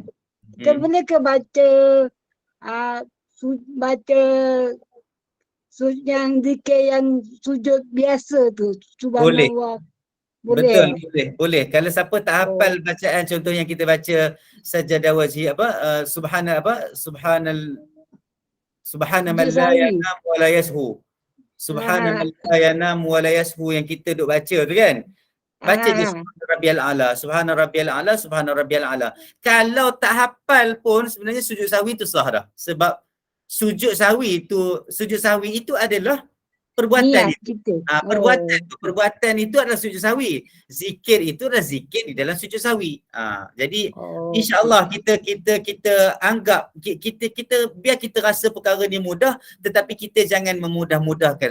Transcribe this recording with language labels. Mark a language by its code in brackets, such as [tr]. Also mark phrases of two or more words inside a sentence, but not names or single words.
[ms] Kita boleh ke baca yang zikir yang sujud biasa tu, subhanallah. Boleh. Kalau siapa tak hafal bacaan, contoh yang kita baca [ar] سجد وجهي سبحان من لا ينام ولا يسهو. سبحان من لا ينام ولا يسهو [ms] yang kita duk baca tu kan. Baca je [ar] سبحان ربي الأعلى، سبحان ربي الأعلى، سبحان ربي الأعلى. [ms] Kalau tak hafal pun sebenarnya sujud sahwi tu sah dah. Sebab sujud sahwi itu adalah perbuatan itu. Perbuatan itu adalah sujud sahwi. Zikir itu adalah zikir di dalam sujud sahwi. Jadi insya-Allah kita anggap kita biar kita rasa perkara ni mudah, tetapi kita jangan memudah-mudahkan.